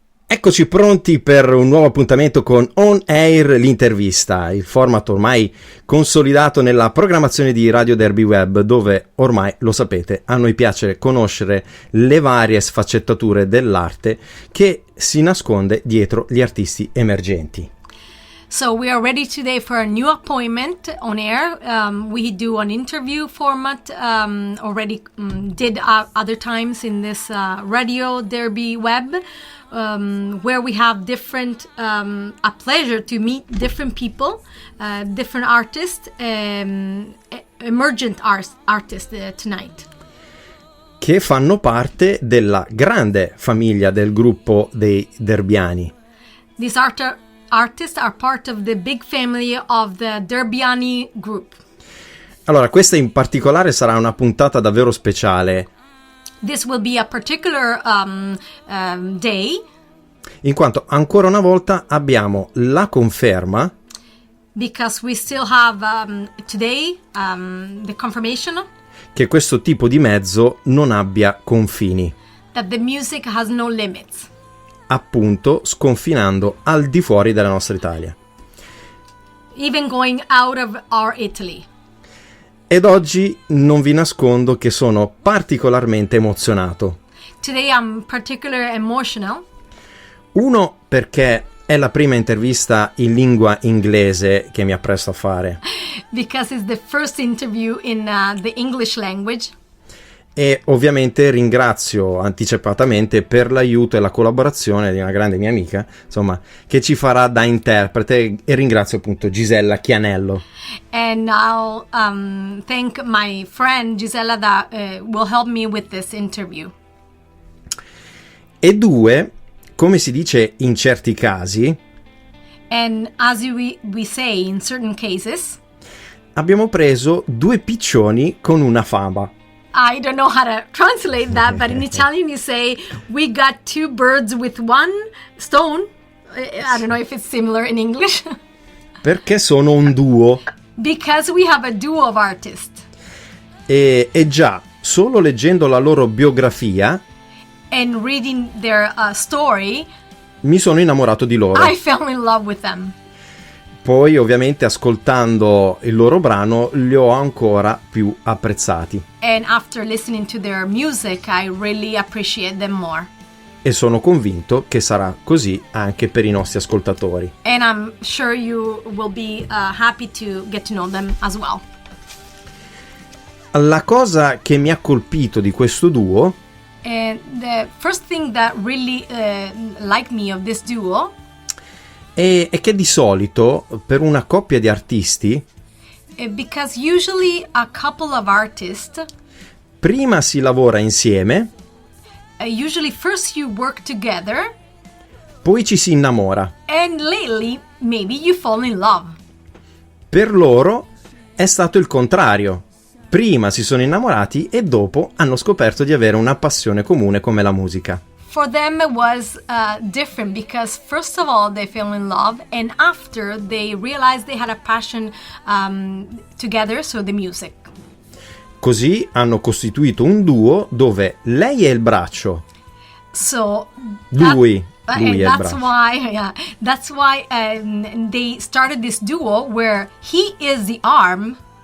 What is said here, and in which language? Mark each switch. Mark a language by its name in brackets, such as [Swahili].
[Italian] Eccoci pronti per un nuovo appuntamento con On Air, l'intervista, il format ormai consolidato nella programmazione di Radio Derbi Web, dove ormai, lo sapete, a noi piace conoscere le varie sfaccettature dell'arte che si nasconde dietro gli artisti emergenti. [English] So we are ready today for a new appointment on air. We do an interview format, already did other times in this Radio Derby Web, where we have different, a pleasure to meet different people, different artists, emergent artists tonight. [Italian] Che fanno parte della grande famiglia del gruppo dei derbiani. [English] These artists are part of the big family of the Derbiani group. [Italian] Allora, questa in particolare sarà una puntata davvero speciale. [English] This will be a particular day. [Italian] In quanto ancora una volta abbiamo la conferma. [English] Because we still have today the confirmation. [Italian] Che questo tipo di mezzo non abbia confini. [English] That the music has no limits. [Italian] Appunto, sconfinando al di fuori della nostra Italia. [English] Even going out of our Italy. [Italian] Ed oggi non vi nascondo che sono particolarmente emozionato. [English] Today I'm particularly emotional. [Italian] Uno, perché è la prima intervista in lingua inglese che mi appresto a fare. [English] Because it's the first interview in the English language. [Italian] E ovviamente ringrazio anticipatamente per l'aiuto e la collaborazione di una grande mia amica, insomma, che ci farà da interprete, e ringrazio appunto Gisella Chianello. [English] And I'll thank my friend Gisella that will help me with this interview. [Italian] E due, come si dice in certi casi, [English] and as we say in certain cases, [Italian] abbiamo preso due piccioni con una fava. [English] I don't know how to translate that, but in Italian you say, we got two birds with one stone. I don't know if it's similar in English. [Italian] Perché sono un duo. [English] Because we have a duo of artists. [Italian] E già, solo leggendo la loro biografia [English] and reading their story, [Italian] mi sono innamorato di loro. [English] I fell in love with them. [Italian] Poi ovviamente ascoltando il loro brano li ho ancora più apprezzati. [English] And after listening to their music, I really appreciate them more. [Italian] E sono convinto che sarà così anche per i nostri ascoltatori. [English] And I'm sure you will be happy to get to know them as well. [Italian] La cosa che mi ha colpito di questo duo, [English] and the first thing that really liked me of this duo, [Italian] è che di solito per una coppia di artisti, [English] because usually a couple of artists, [Italian] prima si lavora insieme, [English] usually first you work together, [Italian] poi ci si innamora. [English] And lately maybe you fall in love. [Italian] Per loro è stato il contrario. Prima si sono innamorati e dopo hanno scoperto di avere una passione comune come la musica. [English] For them it was different because first of all they fell in love and after they realized they had a passion together, so the music. [Italian] Così hanno costituito un duo dove lei è il braccio. [English] So [Italian] lui è il [English] that's [Italian] braccio. [English] That's why they started this duo where he is the arm.